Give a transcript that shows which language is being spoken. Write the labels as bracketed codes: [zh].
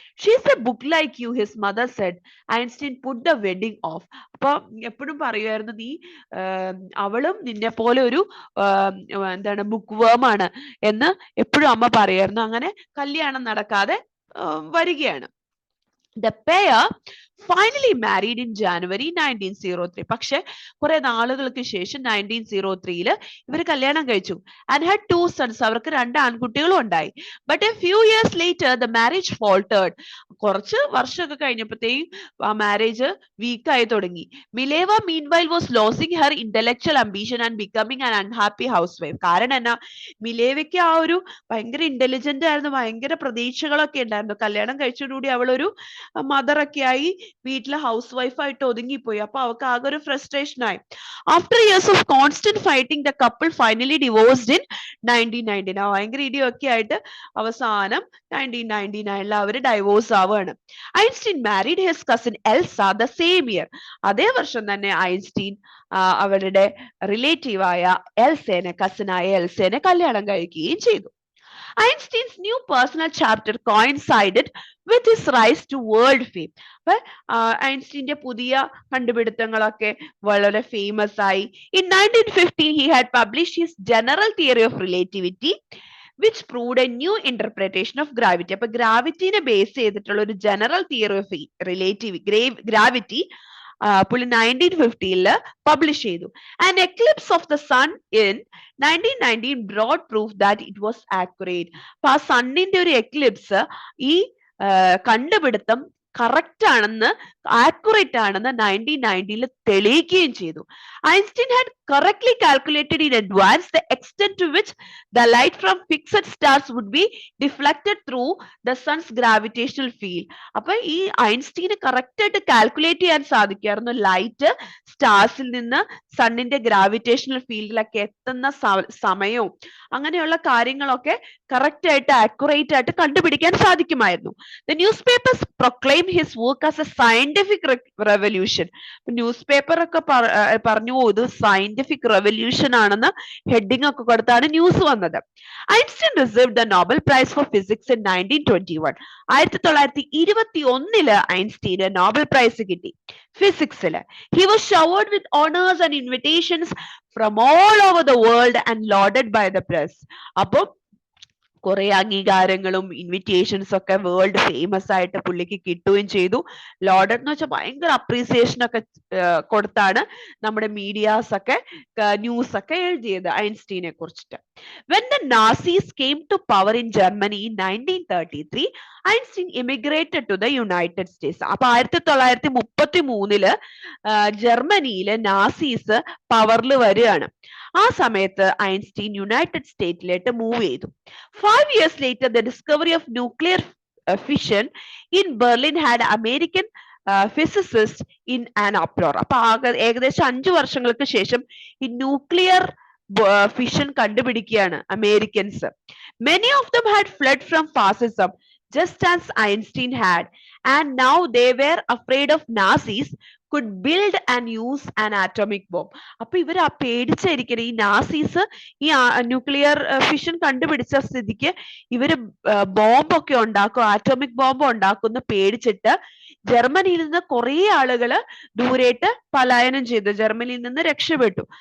[en] She's a book like you, his mother said. Einstein put the wedding off. [ml] അപ്പൊ എപ്പോഴും പറയുമായിരുന്നു, നീ അവളും നിന്നെ പോലെ ഒരു എന്താണ് ബുക്ക് വേമാണ് എന്ന് എപ്പോഴും അമ്മ പറയായിരുന്നു. അങ്ങനെ കല്യാണം നടക്കാതെ വരികയാണ്. [en] The pair finally married in January 1903. [ml] പക്ഷെ കുറെ നാളുകൾക്ക് ശേഷം 1903 ഇവർ കല്യാണം കഴിച്ചു. [en] And had two sons. [ml] അവർക്ക് രണ്ട് ആൺകുട്ടികളും ഉണ്ടായി. [en] But a few years later the marriage faltered. [ml] കുറച്ച് വർഷമൊക്കെ കഴിഞ്ഞപ്പോഴത്തേക്കും ആ മാരേജ് വീക്ക് ആയി തുടങ്ങി. [en] Mileva meanwhile was losing her intellectual ambition and becoming an unhappy housewife. [ml] കാരണം എന്നാ, മിലേവയ്ക്ക് ആ ഒരു ഭയങ്കര ഇന്റലിജന്റ് ആയിരുന്നു, ഭയങ്കര പ്രതീക്ഷകളൊക്കെ ഉണ്ടായിരുന്നു. കല്യാണം കഴിച്ചതോടുകൂടി അവളൊരു മദർ ഒക്കെ ആയി വീട്ടിലെ ഹൗസ് വൈഫ് ആയിട്ട് ഒതുങ്ങിപ്പോയി. അപ്പൊ അവൾക്ക് ആകെ ഒരു ഫ്രസ്ട്രേഷൻ ആയി. [en] After years of constant fighting the couple finally divorced in 1999. [ml] ഭയങ്കര ഇടിയൊക്കെ ആയിട്ട് അവസാനം 1999 അവര് ഡൈവോഴ്സ് ആവുകയാണ്. [en] Einstein married his cousin Elsa the same year. [ml] അതേ വർഷം തന്നെ ഐൻസ്റ്റീൻ അവരുടെ റിലേറ്റീവായ എൽസേനെ, കസിനായ എൽസേനെ കല്യാണം കഴിക്കുകയും ചെയ്തു. [en] Einstein's new personal chapter coincided with his rise to world fame. [ml] അപ്പൊ ഐൻസ്റ്റീന്റെ പുതിയ കണ്ടുപിടുത്തങ്ങളൊക്കെ വളരെ ഫേമസ് ആയി. [en] In 1915 he had published his general theory of relativity which proved a new interpretation of gravity. [ml] അപ്പൊ ഗ്രാവിറ്റിനെ ബേസ് ചെയ്തിട്ടുള്ള ഒരു ജനറൽ തിയറി ഓഫ് ഗ്രാവിറ്റി പുള്ളി 1915 publish ചെയ്തു. [en] An eclipse of the sun in 1919 brought proof that it was accurate. [ml] അപ്പൊ ആ സണ്ണിന്റെ ഒരു Eclipse ഈ കണ്ടുപിടുത്തം കറക്റ്റ് ആണെന്ന്, ആക്യുറേറ്റ് ആണെന്ന് 1990 തെളിയിക്കുകയും ചെയ്തു. [en] Einstein had correctly calculated in advance the extent to which the light from fixed stars would be deflected through the sun's gravitational field. [ml] അപ്പൊ ഈ ഐൻസ്റ്റീന് കറക്റ്റ് ആയിട്ട് കാൽക്കുലേറ്റ് ചെയ്യാൻ സാധിക്കുമായിരുന്നു ലൈറ്റ് സ്റ്റാർസിൽ നിന്ന് സണ്ണിന്റെ ഗ്രാവിറ്റേഷണൽ ഫീൽഡിലൊക്കെ എത്തുന്ന സമയവും അങ്ങനെയുള്ള കാര്യങ്ങളൊക്കെ കറക്റ്റ് ആയിട്ട് ആക്യുറേറ്റ് ആയിട്ട് കണ്ടുപിടിക്കാൻ സാധിക്കുമായിരുന്നു. [en] The newspapers proclaimed his work as a scientific revolution. [ml] News paper ഒക്കെ പറഞ്ഞു ഇത് സയന്റിഫിക് റെവല്യൂഷൻ ആണെന്ന് ഹെഡിങ് ഒക്കെ കൊടുത്താണ് ന്യൂസ് വന്നത്. [en] Einstein received the Nobel prize for physics in 1921. [ml] 1921 ഐൻസ്റ്റീന് Nobel prize കിട്ടി ഫിസിക്സില്. [en] He was showered with honors and invitations from all over the world and lauded by the press. [ml] അപ്പൊ കുറെ അംഗീകാരങ്ങളും invitations ഒക്കെ world famous ആയിട്ട് പുള്ളിക്ക് കിട്ടുകയും ചെയ്തു. Loaded എന്ന് വെച്ചാൽ ഭയങ്കര അപ്രീസിയേഷൻ ഒക്കെ കൊടുത്താണ് നമ്മുടെ മീഡിയാസ് ഒക്കെ ന്യൂസ് ഒക്കെ എഴുതിയത് ഐൻസ്റ്റീനെ കുറിച്ചിട്ട്. [en] When the Nazis came to power in Germany in 1933, Einstein immigrated to the United States. [ml] അപ്പൊ 1933 ജർമ്മനിയിലെ നാസീസ് പവറിൽ വരികയാണ്. ആ സമയത്ത് ഐൻസ്റ്റീൻ യുണൈറ്റഡ് സ്റ്റേറ്റിലേക്ക് മൂവ് ചെയ്തു. [en] 5 years later, the discovery of nuclear fission in Berlin had American physicists in an uproar. [ml] അപ്പൊ ഏകദേശം 5 വർഷങ്ങൾക്ക് ശേഷം ഈ nuclear fission കണ്ടുപിടിക്കുകയാണ് Americans. [en] Many of them had fled from fascism just as Einstein had, and now they were afraid of Nazis could build and use an atomic bomb. [ml] അപ്പൊ ഇവർ ആ പേടിച്ചായിരിക്കണം ഈ Nazis ഈ ന്യൂക്ലിയർ ഫിഷൻ കണ്ടുപിടിച്ച സ്ഥിതിക്ക് ഇവര് ബോംബൊക്കെ ഉണ്ടാക്കും, atomic bomb ഉണ്ടാക്കുന്ന പേടിച്ചിട്ട് ജർമ്മനിയിൽ നിന്ന് കുറെ ആളുകള് ദൂരേട്ട് പലായനം ചെയ്തു, ജർമ്മനിയിൽ നിന്ന് രക്ഷപ്പെട്ടു.